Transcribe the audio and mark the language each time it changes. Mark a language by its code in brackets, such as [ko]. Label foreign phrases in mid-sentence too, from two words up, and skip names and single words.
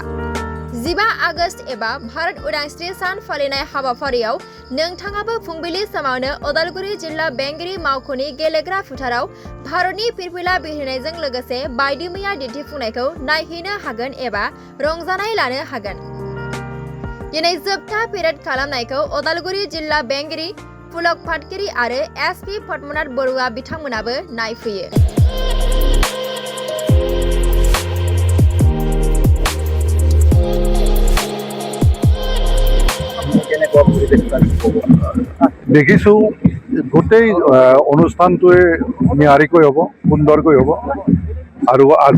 [brx] 15 आगस्ट एबा भारत उदांस्रि सान फालिनाय हाबाफारियाव नोंथाङाबो फुंबिलि समावनो उदालगुरि जिल्ला बेंगिरि मावख'नि गेलेग्रा फोथाराव भारतनि फिरफिला बिरहोनायजों लोगोसे बायदि मैया दिन्थिफुंनायखौ नायहैनो हागोन एबा रंजानाय लानो हागोन। दिनै जोबथा पेरेड खालामनायखौ उदालगुरि जिल्ला बेंगिरि पुलक पाटगिरि आरो एसपि पद्मनाथ बरुवा बिथांमोनाबो नायफैयो। [as] দেখিছো গোটেই অনুষ্ঠানটোৱে নিয়াৰিকৈ হ'ব, সুন্দৰকৈ হ'ব আৰু আজি